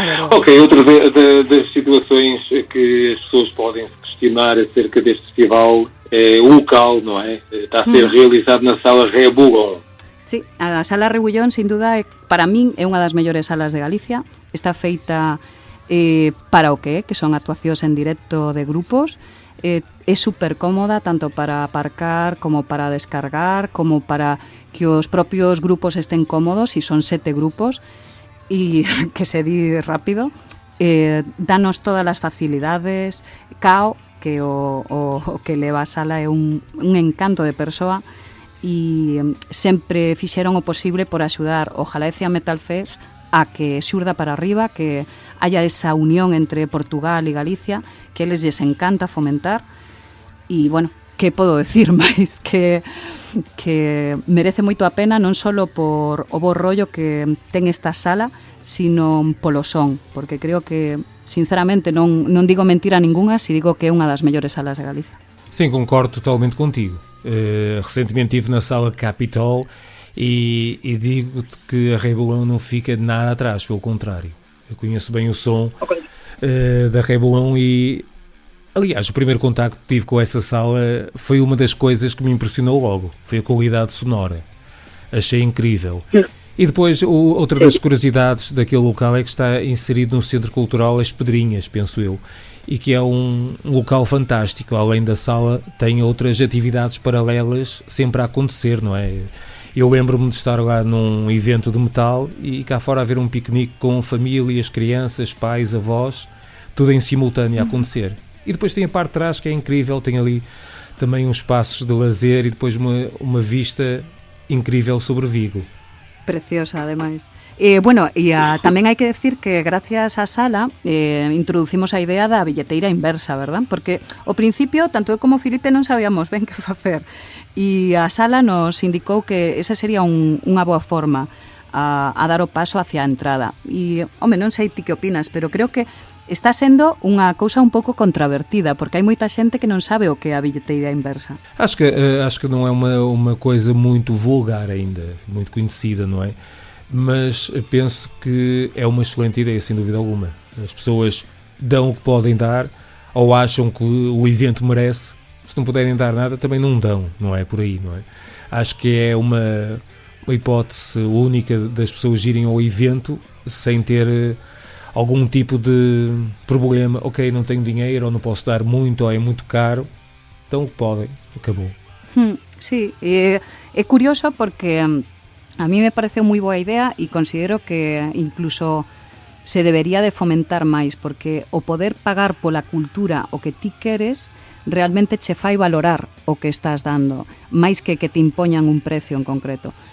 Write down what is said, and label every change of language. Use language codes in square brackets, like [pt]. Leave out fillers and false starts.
[pt] Ok, outra das situações que as pessoas podem se questionar acerca deste festival é o local, não é? Está a ser realizado na Sala Rebullón. [gl] Sí, a Sala Rebullón, sin duda, para min é unha das mellores salas de Galicia. Está feita para o que son actuacións en directo de grupos. É super cómoda tanto para aparcar como para descargar, como para que os propios grupos estén cómodos, e son 7 grupos, e que se di rápido. Danos todas as facilidades. Cao, que o que leva a sala é un encanto de persoa, e sempre fixeron o posible por axudar o Galicia Metal Fest a que xurda para arriba, que haya esa unión entre Portugal e Galicia, que eles lles encanta fomentar. E, bueno, que podo decir máis? Que merece moito a pena, non só por o bo rollo que ten esta sala, sino polo son, porque creo que, sinceramente, non digo mentira ninguna se digo que é unha das mellores salas de Galicia. [pt] Sim, concordo totalmente contigo. Recentemente estive na Sala Capitol e digo-te que a Rebullón não fica nada atrás, pelo contrário. Eu conheço bem o som da Rebullón e, aliás, o primeiro contacto que tive com essa sala foi uma das coisas que me impressionou logo. Foi a qualidade sonora. Achei incrível. E depois, outra das curiosidades daquele local é que está inserido no Centro Cultural As Pedrinhas, penso eu, e que é um local fantástico. Além da sala, tem outras atividades paralelas sempre a acontecer, não é? Eu lembro-me de estar lá num evento de metal e cá fora haver um piquenique com famílias, crianças, pais, avós, tudo em simultâneo a acontecer. E depois tem a parte de trás que é incrível, tem ali também uns espaços de lazer e depois uma vista incrível sobre Vigo. [gl] Preciosa, ademais. Bueno, e tamén hai que decir que gracias á sala introducimos a idea da billeteira inversa, verdad? Porque ao principio, tanto eu como Filipe non sabíamos ben que facer, e a sala nos indicou que esa sería unha boa forma a dar o paso hacia a entrada. E, home, non sei ti que opinas, pero creo que está sendo unha cousa un pouco contravertida, porque hai moita xente que non sabe o que é a billeteira inversa. [pt] Acho que não é uma coisa muito vulgar ainda, muito conhecida, não é? Mas penso que é uma excelente ideia, sem dúvida alguma. As pessoas dão o que podem dar, ou acham que o evento merece. Se não puderem dar nada, também não dão, não é por aí, não é? Acho que é uma hipótese única das pessoas irem ao evento sem ter algum tipo de problema. Ok, não tenho dinheiro, ou não posso dar muito, ou é muito caro. Então o que podem, acabou. [gl] Sí, é curioso porque a mí me pareceu moi boa idea e considero que incluso se debería de fomentar máis, porque o poder pagar pola cultura o que ti queres realmente che fai valorar o que estás dando, máis que te impoñan un precio en concreto.